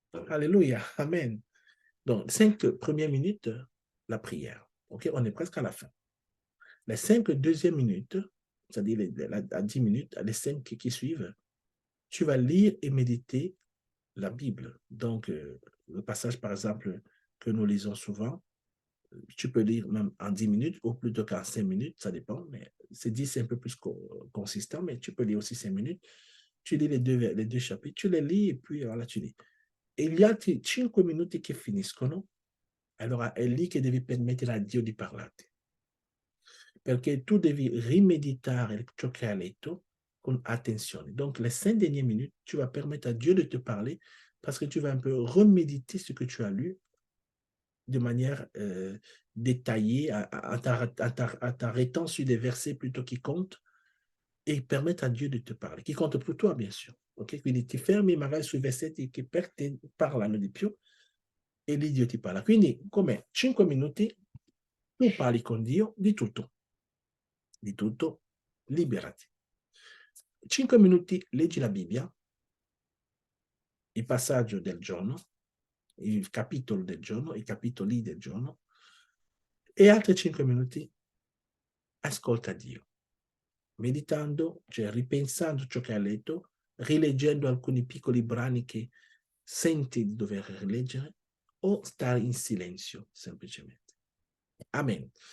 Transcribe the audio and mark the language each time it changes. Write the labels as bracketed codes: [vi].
[fr] Alléluia, amen. Donc, 5 premières minutes, la prière. OK, on est presque à la fin. Les 5 deuxièmes minutes, c'est-à-dire à 10 minutes, les 5 qui suivent, tu vas lire et méditer la Bible. Donc, le passage, par exemple, que nous lisons souvent, tu peux lire même en 10 minutes ou plutôt qu'en 5 minutes, ça dépend, mais c'est 10, c'est un peu plus consistant, mais tu peux lire aussi 5 minutes. Tu lis les deux chapitres, tu les lis et puis voilà, tu lis. [it] E gli altri 5 minuti che finiscono, allora è lì che devi permettere a Dio di parlarti. Perché tu devi rimeditare ciò che hai letto con attenzione. [fr] Donc, les 5 dernières minutes, tu vas permettre à Dieu de te parler parce que tu vas un peu reméditer ce que tu as lu de manière détaillée, en t'arrêtant sur des versets plutôt qui comptent e permettre à Dieu de te parler, qui compte pour toi, bien sûr. Ok? [it] Quindi ti fermi magari sui versetti che per te parlano di più e lì Dio ti parla. Quindi, come 5 minuti, tu parli con Dio di tutto, liberati. 5 minuti, leggi la Bibbia, il passaggio del giorno, il capitolo del giorno, i capitoli del giorno, e altri 5 minuti ascolta Dio, meditando, cioè ripensando ciò che hai letto, rileggendo alcuni piccoli brani che senti di dover rileggere o stare in silenzio semplicemente. Amen.